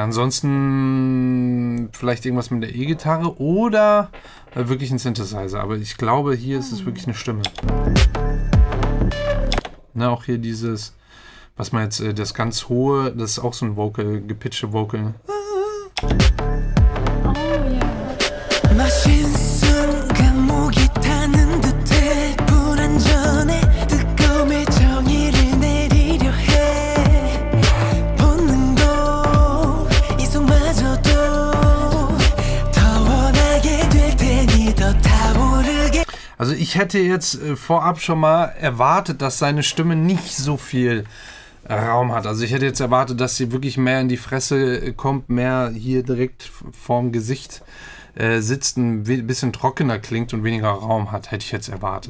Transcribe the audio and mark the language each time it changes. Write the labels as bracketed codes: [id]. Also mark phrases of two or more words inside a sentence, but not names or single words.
[de] Ansonsten vielleicht irgendwas mit der E-Gitarre oder wirklich ein Synthesizer. Aber ich glaube, hier ist es wirklich eine Stimme. Ne, auch hier dieses, was man jetzt, das ganz hohe, das ist auch so ein Vocal, gepitchte Vocal. Oh ja. [ko] 순간 목이 타는 듯해 불안전해 뜨거움의 정의를 내리려 해 본능도 이속마저도 더 원하게 될 테니 더 타오르게. [de] Also ich hätte jetzt vorab schon mal erwartet, dass seine Stimme nicht so viel Raum hat. Also ich hätte jetzt erwartet, dass sie wirklich mehr in die Fresse kommt, mehr hier direkt vorm Gesicht sitzt, ein bisschen trockener klingt und weniger Raum hat, hätte ich jetzt erwartet.